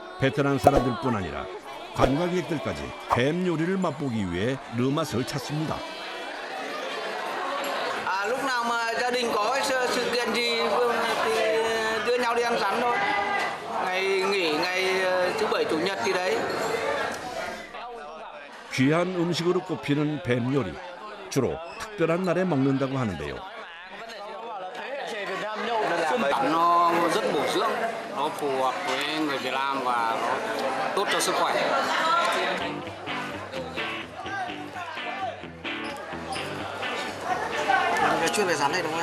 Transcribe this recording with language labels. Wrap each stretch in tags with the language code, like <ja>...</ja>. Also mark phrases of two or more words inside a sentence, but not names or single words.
<ko>베트남 사람들뿐 아니라 관광객들까지 뱀 요리를 맛보기 위해 르맛을 찾습니다.</ko> <vi>Lúc nào mà gia đình có sự kiện gì thì đưa nhau đi ăn rắn thôi. Ngày nghỉ ngày thứ bảy chủ nhật gì đấy.</vi> <ko>귀한 음식으로 꼽히는 뱀 요리. 주로 특별한 날에 먹는다고 하는데요.</ko> <vi>Nó rất bổ dưỡng, nó phù hợp với người Việt Nam và nó tốt cho sức khỏe. Chuyên về rắn này đúng không?</vi>